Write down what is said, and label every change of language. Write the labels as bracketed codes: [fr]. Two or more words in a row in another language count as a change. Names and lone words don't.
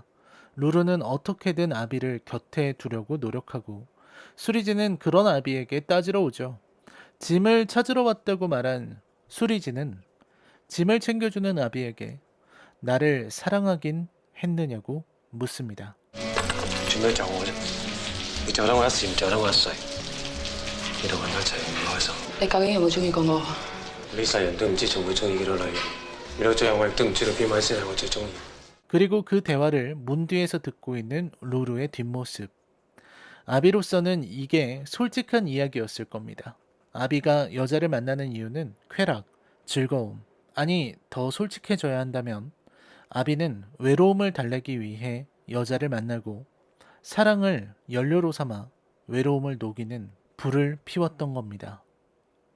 [ko] 루루는 어떻게든 아비를 곁에 두려고 노력하고 수리진은 그런 아비에게 따지러 오죠. 짐을 찾으러 왔다고 말한 수리진은 짐을 챙겨주는 아비에게 나를 사랑하긴 했느냐고 묻습니다. [yue] 做咩就我啫？你就得我一時，唔就得我一世。你同人一齊唔開心，你究竟有冇中意過我啊？呢世人都唔知仲會中意幾多女人，你到最後我亦都唔知道邊位先係我最中意。 [ko] 그리고 그 대화를 문 뒤에서 듣고 있는 루루의 뒷모습. 아비로서는 이게 솔직한 이야기였을 겁니다. 아비가 여자를 만나는 이유는 쾌락, 즐거움, 아니 더 솔직해져야 한다면 아비는 외로움을 달래기 위해 여자를 만나고 사랑을 연료로 삼아 외로움을 녹이는 불을 피웠던 겁니다.